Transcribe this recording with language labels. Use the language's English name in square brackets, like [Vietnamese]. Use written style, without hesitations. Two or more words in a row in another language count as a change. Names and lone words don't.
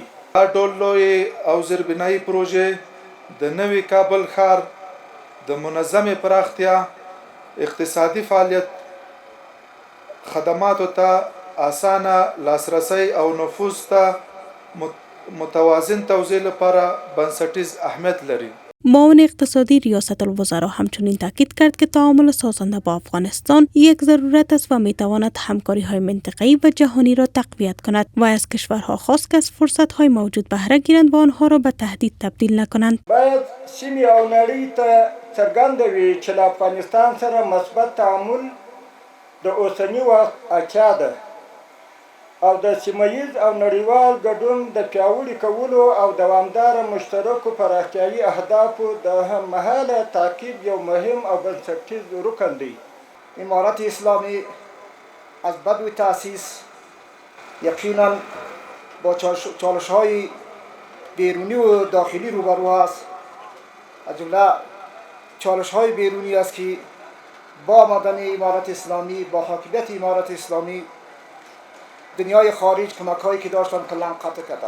[Pashto] دا ډول لوی او زیربنایي پروژې د نوي کابل ښار د منظمې پراختیا، اقتصادي فعالیت، خدماتو ته اسانه لاسرسی او نفوذ ته متوازن توزیع لپاره بنسټیز اهمیت لري. [Persian] معاون اقتصادی ریاست الوزراء همچنین تاکید کرد که تعامل سازنده با افغانستان یک ضرورت است و میتواند همکاری های منطقه‌ای و جهانی را تقویت کند و از کشورها خواست که از فرصت های موجود بهره گیرند و آنها را به تهدید تبدیل نکنند. [Pashto] باید سیمه او نړۍ ته څرګنده وي چې له افغانستان سره مثبت تعامل د اوسني وخت اړتیا ده او د سیمه‌ییز او نړیوال ګډون د پیاوړي کولو او دوامداره مشترکو پراختیایي اهدافو د هممهاله تعقیب یو مهم او بنسټیز رکن دی. [Persian] امارت اسلامی از بدو تأسیس یقینا با چالش‌های بیرونی و داخلی روبرو است. از جمله چالش‌های بیرونی است که با آمدن امارت اسلامی، با حاکمیت امارت اسلامی دنیای خارج کمک‌هایی که داشتن کلاً قطع کردن.